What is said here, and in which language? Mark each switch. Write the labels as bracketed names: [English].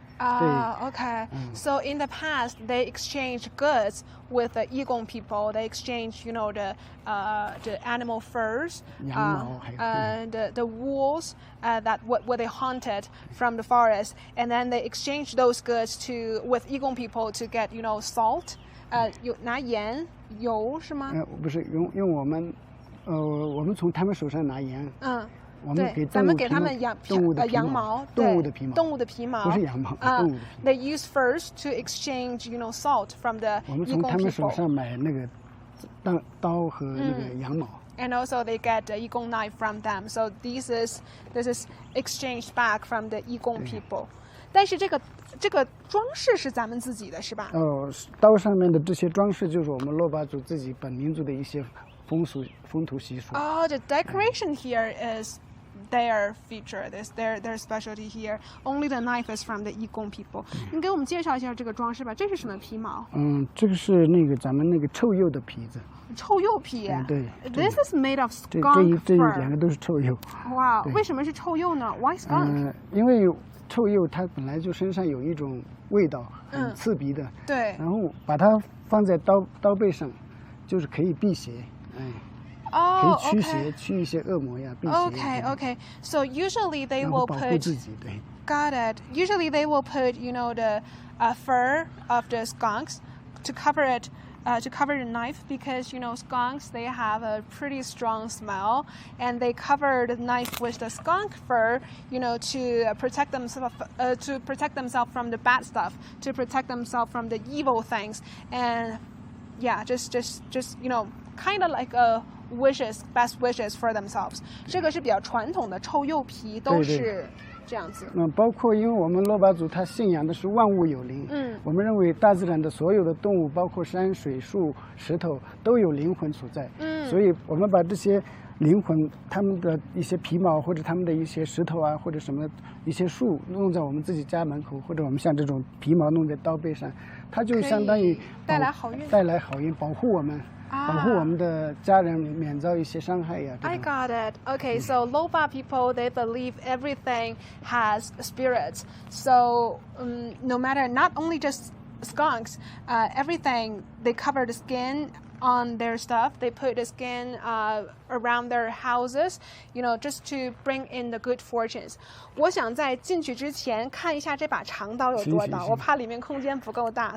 [English] Okay. So in the past, they exchanged goods with the Igong people. They exchanged, the animal furs, and the wools that what they hunted from the forest, and then they exchanged those goods with Igong people to get, salt. [Chinese] 拿盐油是吗？不是用我们从他们手上拿盐。我们给咱们给他们动物的皮毛，不是羊毛，动物的皮毛。 [English] They use furs to exchange, salt from the Igong people. [Chinese] 我们从他们手上买那个刀和那个羊毛。 [English] And also they get the Igong knife from them. So this is exchanged back from the Igong people. [Chinese] 但是这个装饰是咱们自己的，是吧？刀上面的这些装饰就是我们珞巴族自己本民族的一些风土习俗。 [English] The decoration here is their feature, their specialty here. Only the knife is from the Igong people. [Chinese] 你给我们介绍一下这个装饰吧，这是什么皮毛？这个是那个咱们那个臭鼬的皮子。臭鼬皮？对。 [English] This is made of skunk fur. [Chinese] 这两个都是臭鼬。哇，为什么是臭鼬呢 ？ [English] Why skunk？ [Chinese] 因为臭鼬它本来就身上有一种味道，很刺鼻的。对。然后把它放在刀背上，就是可以辟邪。可以驱邪，驱一些恶魔呀，辟邪。 [English] Okay. So usually they will put. [Chinese] 保护自己，对。 [English] Got it. Usually they will put, the fur of the skunks to cover it. To cover the knife because skunks they have a pretty strong smell and they cover the knife with the skunk fur to protect themselves from the bad stuff, to protect themselves from the evil things, and just kind of like best wishes for themselves. [Chinese] 这个是比较传统的臭鼬皮，都是这样子。包括因为我们珞巴族他信仰的是万物有灵，我们认为大自然的所有的动物，包括山水树石头都有灵魂所在，所以我们把这些灵魂他们的一些皮毛或者他们的一些石头啊或者什么一些树弄在我们自己家门口，或者我们像这种皮毛弄在刀背上，它就相当于带来好运，保护我们。保护我们的家人免遭一些伤害呀。 [English] I got it. Okay, so Lhoba people, they believe everything has spirits. So no matter, not only just skunks, everything, they cover the skin on their stuff. They put the skin around their houses, just to bring in the good fortunes. [Chinese] 我想在进去之前看一下这把长刀有多大，我怕里面空间不够大。